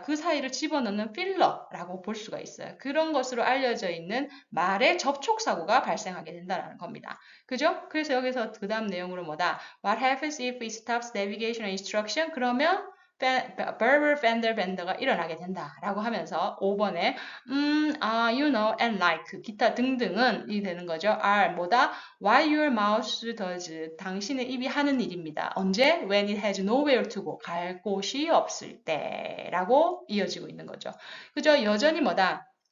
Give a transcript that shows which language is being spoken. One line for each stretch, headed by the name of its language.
Korean: 그 사이를 집어넣는 필러라고 볼 수가 있어요. 그런 것으로 알려져 있는 말의 접촉사고가 발생하게 된다는 겁니다. 그죠? 그래서 여기서 그 다음 내용으로 뭐다?
English: What happens if it stops navigation and instruction?
Korean: 그러면 verbal fender bender가 일어나게 된다라고 하면서 5번에
English: you know, and like
Korean: 기타 등등은 이 되는 거죠. are 뭐다?
English: What your mouth does
Korean: 당신의 입이 하는 일입니다. 언제?
English: When it has nowhere to go
Korean: 갈 곳이 없을 때라고 이어지고 있는 거죠. 그죠? 여전히 뭐다?